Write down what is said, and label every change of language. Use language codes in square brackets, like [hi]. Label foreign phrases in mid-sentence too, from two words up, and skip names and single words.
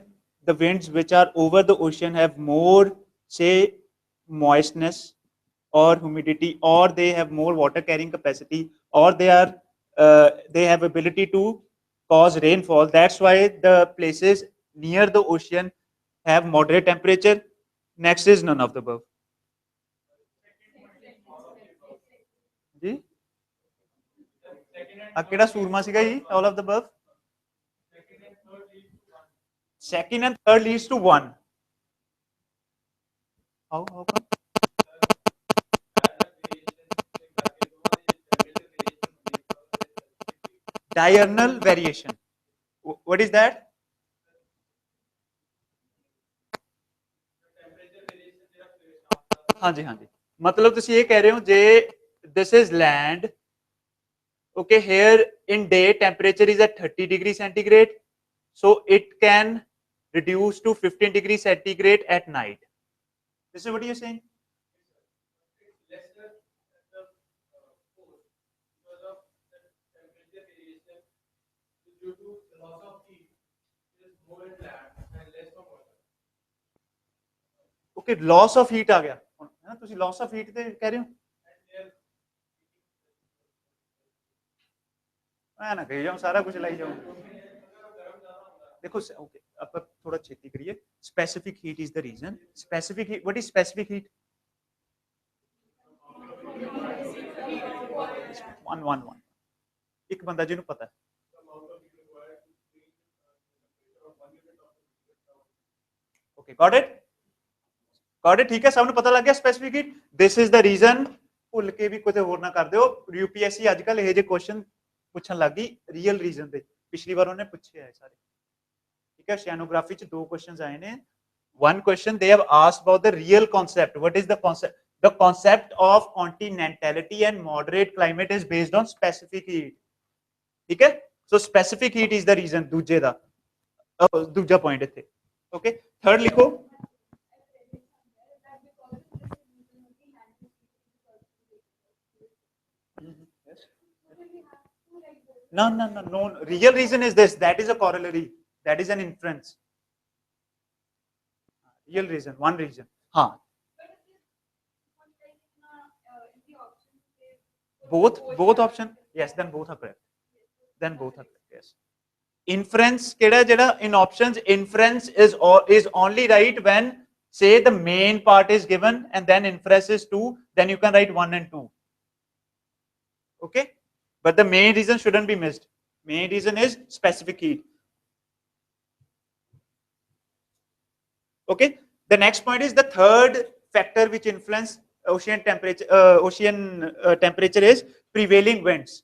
[en] the winds which are over the ocean have more, say, moistness or humidity, or they have more water carrying capacity, or they have ability to cause rainfall. That's why the places near the ocean have moderate temperature. Next is none of the above. [pa] ਜੀ ਕਿਹੜਾ ਸੂਰਮਾ ਸੀਗਾ ਜੀ [en] all of the above. Second and third leads to one. How come? Diurnal variation. What is that? [hi] हाँ जी हाँ जी, मतलब [pa] ਤੁਸੀਂ ਇਹ ਕਹਿ ਰਹੇ ਹੋ ਜੇ [en] this is land, okay, here in day temperature is at 30 degrees centigrade, so it can reduce to 15 degrees centigrade at night. This is what you're saying? Okay, loss of heat [hi] आ गया है ना, [pa] ਤੁਸੀਂ [en] loss of heat [pa] ਤੇ ਕਹਿ ਰਹੇ ਹੋ ਮੈਂ ਨਾ ਕਹੀ ਜਾਊਂ ਸਾਰਾ ਕੁਝ ਲਾਈ ਜਾਊਂ ਦੇਖੋ ਓਕੇ ਅਬ ਥੋੜ੍ਹਾ ਛੇਤੀ ਕਰੀਏ [en] specific heat is the reason specific heat what is specific heat [pa] 111 ਇੱਕ ਬੰਦਾ ਜਿਨ੍ਹਾਂ ਪਤਾ ਹੈ [en] okay got it [pa] ਠੀਕ ਹੈ ਸਭਨੇ ਪਤਾ ਲੱਗ ਗਿਆ [en] specific heat this is the reason [pa] ਭੁੱਲ ਕੇ ਭੀ ਕੁਝ ਹੋਰ ਨਾ ਕਰ ਦਿਓ ਯੂਪੀਐਸਸੀ ਅੱਜਕੱਲ੍ਹ ਏ ਜੇ ਕੁਐਸਚਨ ਪੁੱਛਣ ਲੱਗ ਗਈ [en] real reason [pa] ਦੇ ਪਿਛਲੀ ਬਾਰ ਉਨ੍ਹਾਂ ਨੇ ਪੁੱਛੇ ਹੈ ਸਾਰੇ ਠੀਕ ਹੈ ਓਸ਼ੀਅਨੋਗ੍ਰਾਫੀ ਚ ਦੋ ਕੁਐਸਚਨਸ ਆਏ ਨੇ [en] one question they have asked about the real concept. What is the concept? The concept of continentality and moderate climate is based on specific heat. [hi] ठीक है? [en] So specific heat is the reason. [pa] ਦੂਜੇ ਦਾ ਦੂਜਾ point ਇੱਥੇ. [en] Okay. Third [pa] ਲਿਖੋ. [en] No. Real reason is this. That is a corollary. That is an inference. Real reason. One reason. हाँ. Both option. Yes. Then both are correct. Yes. Inference [pa] ਕਿਹੜਾ ਜਿਹੜਾ [en] in options inference is only right when say the main part is given and then inference is 2, then you can write 1 and 2. Okay, but the main reason shouldn't be missed. Main reason is specific heat. Okay, the next point is the third factor which influence ocean temperature is prevailing winds.